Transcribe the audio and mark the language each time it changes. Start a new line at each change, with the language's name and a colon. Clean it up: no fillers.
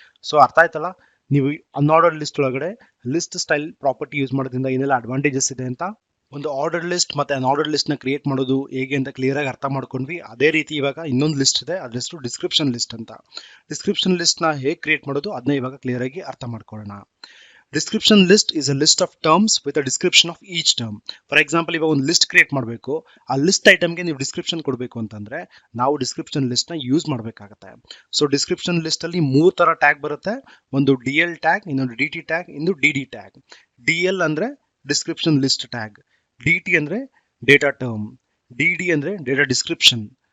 Kannada: So ಅರ್ಥ ಆಯ್ತಲ್ಲ, ನೀವು ಅನ್ಆರ್ಡರ್ಡ್ ಲಿಸ್ಟ್ ಒಳಗಡೆ ಲಿಸ್ಟ್ ಸ್ಟೈಲ್ ಪ್ರಾಪರ್ಟಿ ಯೂಸ್ ಮಾಡೋದ್ರಿಂದ ಏನೆಲ್ಲ ಅಡ್ವಾಂಟೇಜಸ್ ಇದೆ ಅಂತ. ಒಂದು ಆರ್ಡರ್ ಲಿಸ್ಟ್ ಮತ್ತೆ ಅನ್ಆರ್ಡರ್ಡ್ ಲಿಸ್ಟ್ ನ ಕ್ರಿಯೇಟ್ ಮಾಡೋದು ಹೇಗೆ ಅಂತ ಕ್ಲಿಯರ್ ಆಗಿ ಅರ್ಥ ಮಾಡ್ಕೊಂಡ್ವಿ. ಅದೇ ರೀತಿ ಇವಾಗ ಇನ್ನೊಂದು ಲಿಸ್ಟ್ ಇದೆ, ಅದ್ರ ಹೆಸರು ಡಿಸ್ಕ್ರಿಪ್ಷನ್ ಲಿಸ್ಟ್ ಅಂತ. ಡಿಸ್ಕ್ರಿಪ್ಷನ್ ಲಿಸ್ಟ್ ನ ಹೇಗೆ ಕ್ರಿಯೇಟ್ ಮಾಡೋದು ಅದನ್ನ ಇವಾಗ ಕ್ಲಿಯರ್ ಆಗಿ ಅರ್ಥ ಮಾಡ್ಕೊಳ್ಳೋಣ.
English: Description list is a list of terms with a description of each term. For example,
Kannada: ಇವಾಗ ಒಂದು ಲಿಸ್ಟ್ ಕ್ರಿಯೇಟ್ ಮಾಡಬೇಕು, ಆ ಲಿಸ್ಟ್ ಐಟಮ್ಗೆ ನೀವು ಡಿಸ್ಕ್ರಿಪ್ಷನ್ ಕೊಡಬೇಕು ಅಂತಂದ್ರೆ ನಾವು ಡಿಸ್ಕ್ರಿಪ್ಷನ್ ಲಿಸ್ಟ್ ನ ಯೂಸ್ ಮಾಡಬೇಕಾಗುತ್ತೆ. ಸೊ ಡಿಸ್ಕ್ರಿಪ್ಷನ್ ಲಿಸ್ಟ್ ಅಲ್ಲಿ 3 ತರ ಟ್ಯಾಗ್ ಬರುತ್ತೆ, ಒಂದು DL ಟ್ಯಾಗ್, ಇನ್ನೊಂದು DT ಟ್ಯಾಗ್, ಇನ್ನು DD ಟ್ಯಾಗ್. DL ಅಂದ್ರೆ ಡಿಸ್ಕ್ರಿಪ್ಷನ್ ಲಿಸ್ಟ್ ಟ್ಯಾಗ್, DT ಅಂದ್ರೆ ಡೇಟಾ ಟರ್ಮ್, DD ಅಂದ್ರೆ ಡೇಟಾ ಡಿಸ್ಕ್ರಿಪ್ಷನ್.